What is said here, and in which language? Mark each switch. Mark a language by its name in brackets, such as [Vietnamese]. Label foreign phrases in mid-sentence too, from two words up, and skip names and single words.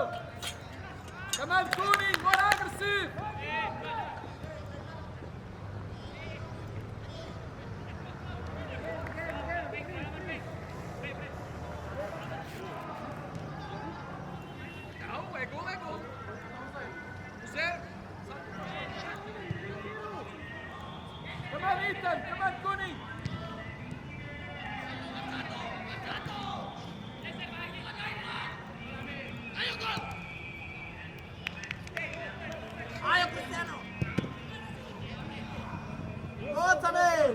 [English] Kamal Kuning, more aggressive! [Portuguese] Não, é gol, é gol. José! Kamal Ethan, Kamal Kuning! Oh, Samil.